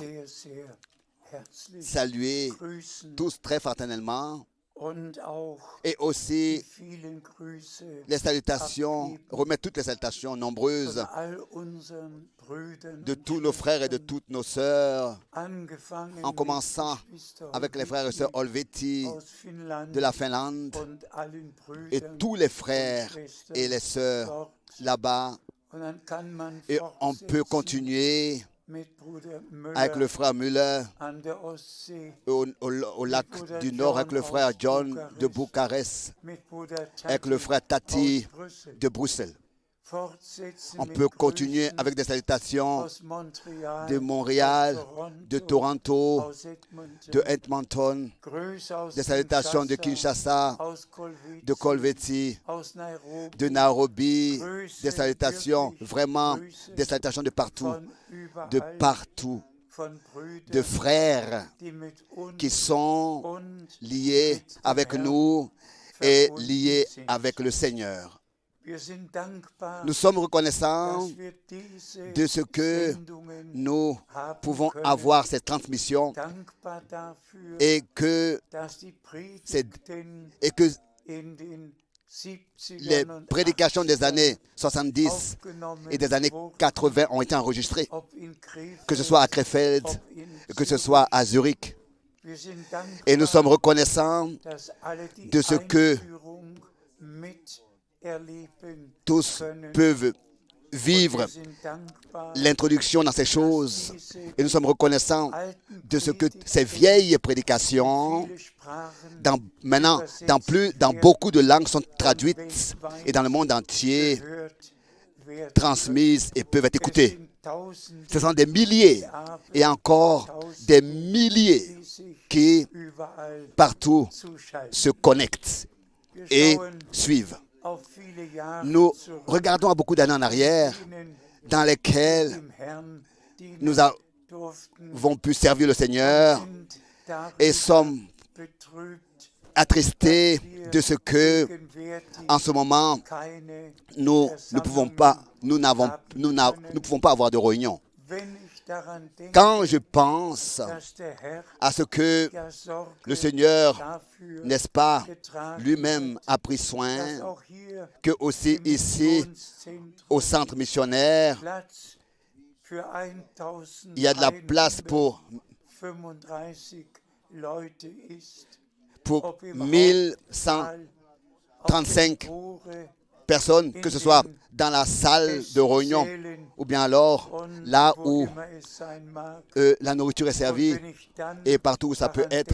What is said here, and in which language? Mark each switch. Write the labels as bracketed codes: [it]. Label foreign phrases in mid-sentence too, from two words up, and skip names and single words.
[de] sehr, sehr herzlich [fr] saluer [de] grüßen [fr] tous très fraternellement [de] und auch [fr] et aussi [de] die vielen Grüße [fr] les salutations, remettre toutes les salutations [de] von [fr] nombreuses [de] all unseren Brüdern [fr] de [de] und [fr] tous nos frères et de toutes nos sœurs, [de] angefangen [fr] en [de] mit [fr] commençant [de] Geschwister [fr] avec les frères et sœurs Olveti [de] aus Finnland [fr] de la Finlande [de] und allen [fr] et [de] Brüdern [fr] tous les frères et les sœurs [de] dort. [fr] là-bas. [de] Und dann kann man [fr] Et on peut [de] fortsetzen [fr] continuer [de] mit Bruder [fr] avec le [de] Müller [fr] frère Müller [de] an der Ostsee, [fr] au lac du Nord, avec le frère John de Bucarest, [de] mit Bruder [fr] avec le frère Tati [de] aus Brüssel. [fr] de Bruxelles. [de] Fortsetzen [fr] On [de] mit [fr] peut continuer [de] Grüßen [fr] avec des salutations [de] aus Montreal, [fr] de Montréal, [de] aus [fr] de Toronto, [de] aus Edmonton, [fr] de Edmonton, [de] Grüße aus [fr] des salutations de Kinshasa, [de] aus Kolwezi, [fr] de Colveti, [de] aus Nairobi, [fr] de Nairobi, [de] Grüße, [fr] des salutations, [de] wirklich [fr] vraiment [de] Grüße [fr] des salutations de partout, [de] von [fr] de [de] überall, [fr] partout, [de] von Brüdern, [fr] de frères [de] die mit uns [fr] qui sont [de] und [fr] liés [de] mit dem [fr] avec [de] Herrn [fr] nous et [de] verbunden [fr] liés [de] sind. [fr] avec le Seigneur. [de] Wir sind dankbar, [fr] Nous sommes reconnaissants [de] dass wir diese [fr] de ce que [de] Sendungen [fr] nous [de] haben [fr] pouvons [de] können. [fr] avoir cette transmission [de] Dankbar dafür, [fr] et que, [de] dass die Predigten in den 70ern [fr] les [de] und [fr] prédications des [de] 80ern [fr] années 70 [de] aufgenommen [fr] et des années [de] wurden, [fr] 80 ont été enregistrées, [de] ob in Krefeld, [fr] que ce soit à Krefeld, [de] ob in [fr] que ce soit à Zurich. [de] Wir sind dankbar, [fr] Et nous sommes reconnaissants [de] dass alle die [fr] de ce que [de] Einführung miterleben [fr] tous [de] können. [fr] peuvent vivre [de] Wir sind dankbar, [fr] l'introduction dans ces choses. [de] diese [fr] Et nous sommes reconnaissants [de] alten [fr] de ce que [de] Predigten [fr] ces vieilles prédications, [de] viele Sprachen [fr] maintenant, dans beaucoup de langues, sont traduites et dans le monde entier, [de] gehört werden. [fr] transmises et peuvent être [de] Es [fr] écoutées. [de] sind Tausende, [fr] Ce sont des milliers et encore des milliers [de] die sich [fr] qui [de] überall [fr] partout [de] zuschalten. [fr] se connectent [de] Wir [fr] et [de] schauen [fr] suivent. [de] auf viele Jahre [fr] Nous [de] zurück, [fr] regardons à beaucoup d'années en arrière [de] denen [fr] dans lesquelles [de] dem Herrn dienen [fr] nous [de] durften [fr] avons pu servir le Seigneur [de] und [fr] et sommes [de] betrübt, [fr] attristés de ce que, [de] gegenwärtig [fr] en ce moment, [de] keine [fr] nous ne pouvons pas, nous pouvons pas avoir de réunion. [de] Wenn ich daran denke, [fr] Quand je pense [de] dass der Herr [fr] à ce que [de] ja Sorge [fr] le Seigneur, [de] dafür [fr] n'est-ce pas, [de] getragen [fr] lui-même [de] hat, [fr] a pris [de] dass [fr] soin [de] auch hier [fr] que aussi [de] im [fr] ici, [de] Missionszentrum [fr] au centre missionnaire, [de] Platz für [fr] il y a de la place pour [de] 1135 Leute ist, [fr] 1135 personnes, que ce soit dans la salle de réunion ou bien alors là où la nourriture est servie et partout où ça peut être.